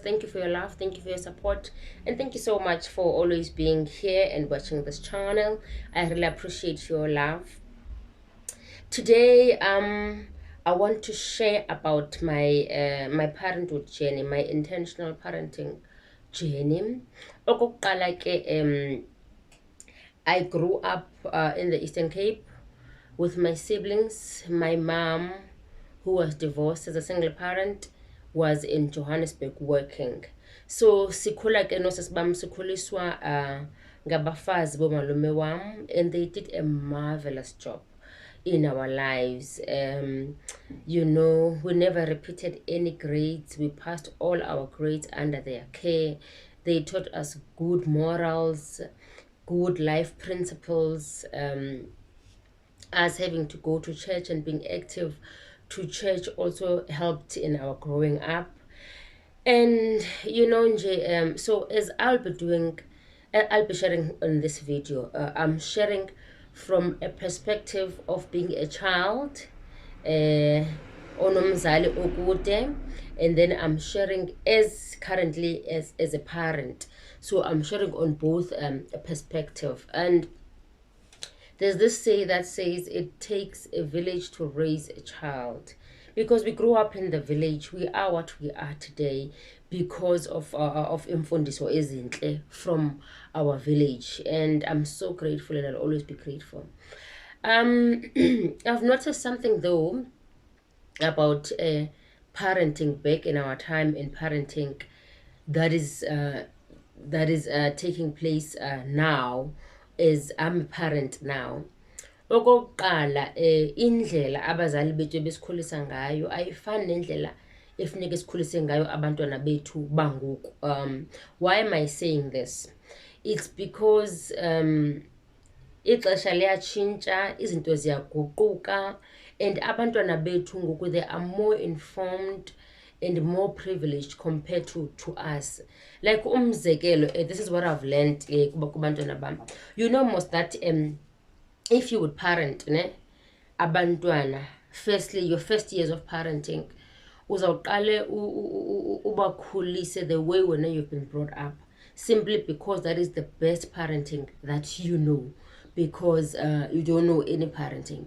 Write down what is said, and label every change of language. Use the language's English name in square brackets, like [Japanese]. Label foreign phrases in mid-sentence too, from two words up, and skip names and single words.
[English] Thank you for your love, thank you for your support, and thank you so much for always being here and watching this channel. I really appreciate your love. Today, I want to share about my parenthood journey, my intentional parenting journey. [Xhosa] Okokuqala ke, [English] I grew up in the Eastern Cape with my siblings. My mom, who was divorced as a single parent, was in Johannesburg working. [Xhosa] So sikhula ke nosasibam sikhuliswa ngabafazi bomalume wam, [English] and they did a marvelous job in our lives. We never repeated any grades. We passed all our grades under their care. They taught us good morals, good life principles. Us having to go to church and being active to church also helped in our growing up. And so as I'll be sharing on this video, I'm sharing from a perspective of being a child, [Xhosa] onomzali okude, [English] and then I'm sharing as currently as a parent. So I'm sharing on both a perspective. And there's this say that says it takes a village to raise a child. Because we grew up in the village, we are what we are today because of [Xhosa] imfundiso ezinhle [English] from our village, and I'm so grateful, and I'll always be grateful. I've noticed something though about parenting back in our time in parenting that is taking place now, as I'm a parent now. [Xhosa] Okokuqala, indlela abazali bethu besikhulisa ngayo ayifani nendlela efuneka sikhulise ngayo abantwana bethu bangoku. [English] Why am I saying this? It's because [Xhosa] ixesha liyatshintsha, izinto ziyaguquka, [English] and [Xhosa] abantwana bethu ngoku [English] they are more informed and more privileged compared to us. Like umzekelo, this is what I've learned [Xhosa] kubantwana bam. [English] You know most that if you would parent abantwana, firstly your first years of parenting [Xhosa] uzawuqale ubakhulise [English] the way when you've been brought up, simply because that is the best parenting that you know, because you don't know any parenting.